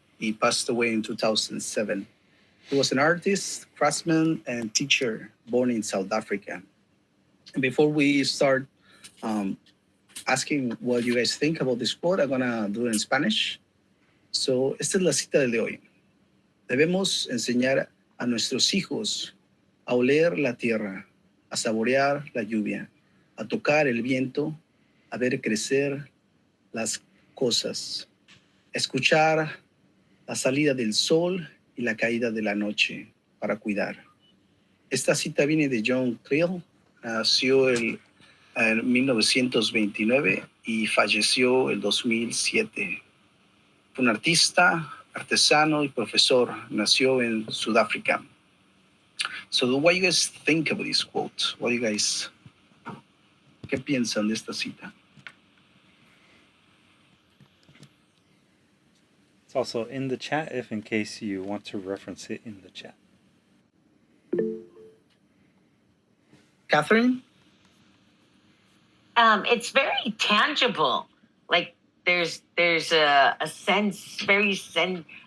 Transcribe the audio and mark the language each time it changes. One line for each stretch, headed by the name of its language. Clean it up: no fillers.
English: He passed away in 2007. He was an artist, craftsman, and teacher born in South Africa. And before we start asking what you guys think about this quote, I'm going to do it in Spanish.
Spanish: So, esta es la cita de hoy. Debemos enseñar a nuestros hijos a oler la tierra, a saborear la lluvia, a tocar el viento, a ver crecer las cosas, escuchar la salida del sol y la caída de la noche para cuidar. Esta cita viene de John Cleal, nació en 1929 y falleció en 2007. Fue un artista, artesano y profesor, nació en Sudáfrica.
English: So what do you guys think of this quote? What do you guys,
Spanish: ¿qué piensan de esta cita?
English: It's also in the chat if in case you want to reference it in the chat. Catherine? It's very tangible. Like there's a sense, touching.